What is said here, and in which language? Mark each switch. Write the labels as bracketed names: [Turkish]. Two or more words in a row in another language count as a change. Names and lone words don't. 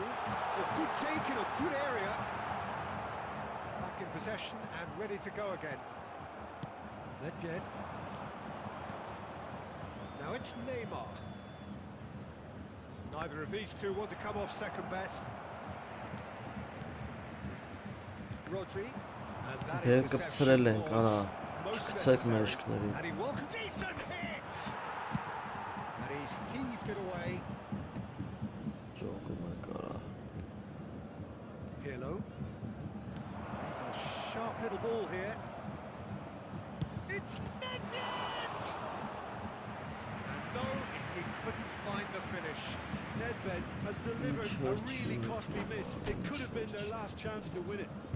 [English] A good take in a good area. Back in possession and ready to go again. Nedved. Now it's Neymar. Neither of these two want to come off second best. Rodri. And that [Armenian] Դե [English] interception [Armenian] կպցրել ենք, արա, [English] was most [Armenian] չկցեք [English] necessary. [Armenian] մեջքներին։ [English] And he welcomed decent hit. And he's heaved it away. [Armenian] Ջոգում է կարա։ [English] Pirlo. He's a sharp little ball here. It's Nedved! And no, he couldn't find the finish. Nedved has delivered a really costly miss. It could have been their last chance to win it.